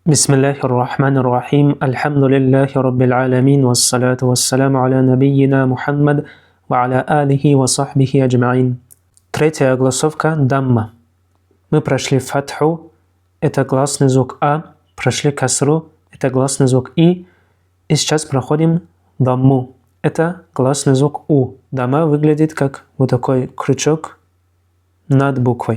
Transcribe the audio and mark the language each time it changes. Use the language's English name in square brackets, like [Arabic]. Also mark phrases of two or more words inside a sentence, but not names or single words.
[Arabic] بسم الله الرحمن الرحيم الحمد لله رب العالمين والصلاة والسلام على نبينا Мухаммад وعلى آله وصحبه أجمعين. [Russian] Третья огласовка дамма. Мы прошли фатху, это гласный звук А, прошли касру, это гласный звук И сейчас проходим дамму, это гласный звук У. Дамма выглядит как вот такой крючок над буквой.